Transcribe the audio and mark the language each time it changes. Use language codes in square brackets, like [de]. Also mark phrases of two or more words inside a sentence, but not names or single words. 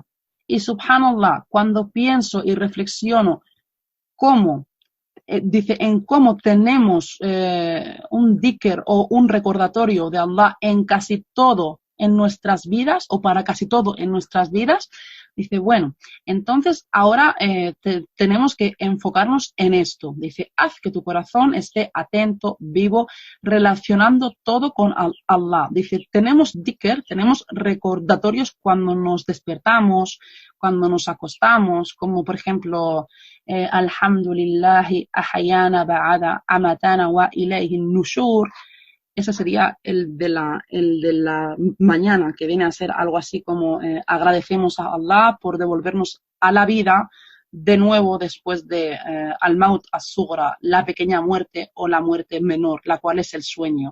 [es] Y subhanallah, cuando pienso y reflexiono dice, en cómo tenemos un dhikr o un recordatorio de Allah en casi todo en nuestras vidas, o para casi todo en nuestras vidas, dice, bueno, entonces ahora tenemos que enfocarnos en esto. Dice, haz que tu corazón esté atento, vivo, relacionando todo con Allah. Dice, tenemos dhikr, tenemos recordatorios cuando nos despertamos, cuando nos acostamos, como por ejemplo, [ar] الحمد لله أحيانا بعد ما أماتنا وإليه النشور. [es] Ese sería el de la mañana, que viene a ser algo así como agradecemos a Allah por devolvernos a la vida de nuevo después de [ar] الموت الصغرى, [es] la pequeña muerte o la muerte menor, la cual es el sueño.